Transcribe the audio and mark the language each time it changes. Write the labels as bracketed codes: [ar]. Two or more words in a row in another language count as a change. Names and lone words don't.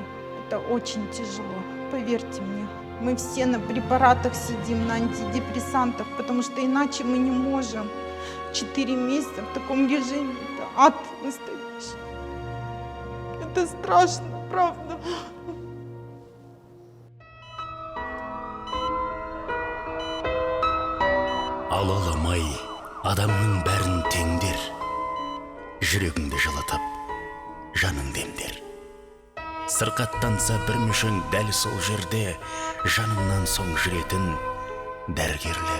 [ru] Это очень тяжело, поверьте мне. Мы все на препаратах сидим, на антидепрессантах, потому что иначе мы не можем. 4 месяца в таком режиме, это ад настоящий. Это страшно, правда. [kk] Алаламай адамның бәрін теңдер, жүрегіңді жылытып, жаныңды емдер. Сырқаттанса бір мүшең дәл сол жерде жаныңнан соң жүретін дәрігерлер.